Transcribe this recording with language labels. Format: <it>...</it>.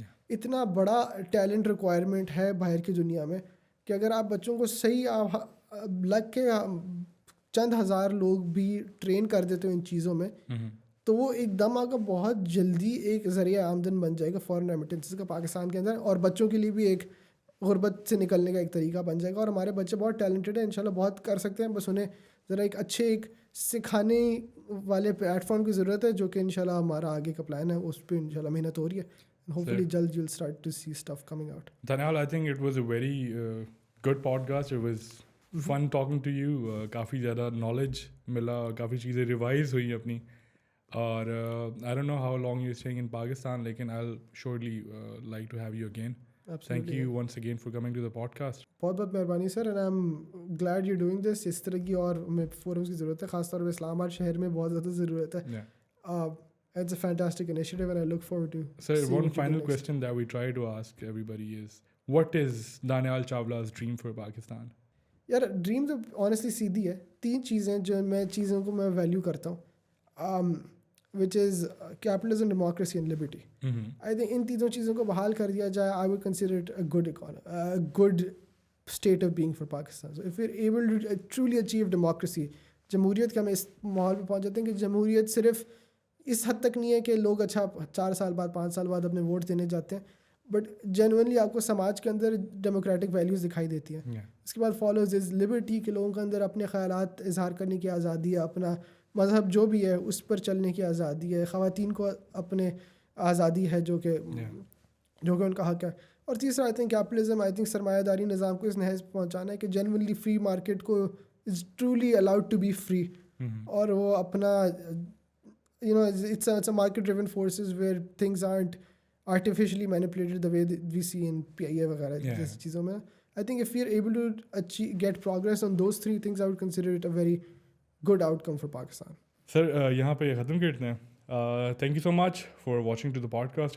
<ur>اتنا بڑا talent requirement ہے باہر کی دنیا میں کہ اگر آپ بچوں کو صحیح لگ کے چند ہزار لوگ بھی ٹرین کر دیتے ہو ان چیزوں میں, تو وہ ایک دم آگے بہت جلدی ایک ذریعہ آمدن بن جائے گا فارن ریمیٹنسز کا پاکستان کے اندر, اور بچوں کے لیے بھی ایک غربت سے نکلنے کا ایک طریقہ بن جائے گا. اور ہمارے بچے بہت ٹیلنٹڈ ہیں, انشاءاللہ بہت کر سکتے ہیں, بس انہیں ذرا ایک اچھے ایک سکھانے والے پلیٹ فارم کی ضرورت ہے, جو کہ انشاءاللہ ہمارا آگے کا پلان ہے, اس پہ انشاءاللہ محنت ہو رہی ہے.</ur> <en>Hopefully جلد you'll start to see stuff coming out. Daniel, I think it was a very good podcast. It was fun talking to you.</en> <ur>کافی زیادہ</ur> <en>knowledge ملا,</en> <ur>کافی چیزیں ریوائز ہوئی اپنی, اور</ur> <en>I don't know how long you're staying in Pakistan, لیکن I'll surely like to have you again. Thank you once again for coming to the podcast.</en> <ur>بہت بہت مہربانی سر,</ur> <en>and I'm glad you're doing this.</en> <ur>اس طرح کی اور ہمیں forums کی ضرورت ہے, خاص طور پہ اسلام آباد شہر میں بہت زیادہ ضرورت ہے.</ur> <en>It's a fantastic initiative and I look forward to. Sir, one final question that we try to ask everybody is, what is Danial Chawla's dream for Pakistan?</en> <ur>یار ڈریم تو آنیسٹلی سیدھی ہے. 3 چیزیں جو چیزوں کو میں ویلیو کرتا ہوں,</ur> <en>which is capitalism, democracy and liberty. I think</en> <ur>ان تینوں چیزوں کو بحال کر دیا جائے,</ur> <en>I would consider it a good economy, a good state of being for Pakistan. So if we're able to truly achieve democracy,</en> <ur>جمہوریت کا ہم اس ماحول پہ پہنچ جاتے ہیں کہ جمہوریت صرف اس حد تک نہیں ہے کہ لوگ اچھا 4 سال بعد 5 سال بعد اپنے ووٹ دینے جاتے ہیں, بٹ جینوئنلی آپ کو سماج کے اندر ڈیموکریٹک ویلیوز دکھائی دیتی ہیں. اس کے بعد</ur> <en>follows is liberty,</en> <ur>کہ لوگوں کے اندر اپنے خیالات اظہار کرنے کی آزادی ہے, اپنا مذہب جو بھی ہے اس پر چلنے کی آزادی ہے, خواتین کو اپنے آزادی ہے جو کہ ان کا حق ہے. اور تیسرا</ur> <en>I think capitalism, I think</en> <ur>سرمایہ داری نظام کو اس نہج پہ پہنچانا ہے کہ</ur> <en>genuinely free market کو is truly allowed to be free,</en> <ur>اور وہ اپنا</ur> <en>it's a market driven forces where things aren't artificially manipulated the way that we see in PIA وغیرہ Yeah.</en> <ur>جیسی چیزوں میں.</ur> <en>I think if we are able to get progress on those three things, I would consider it a very good outcome for Pakistan.</en> <ur>سر یہاں پہ ختم کرتے ہیں.</ur> <en>Thank you so much for watching to the podcast.</en>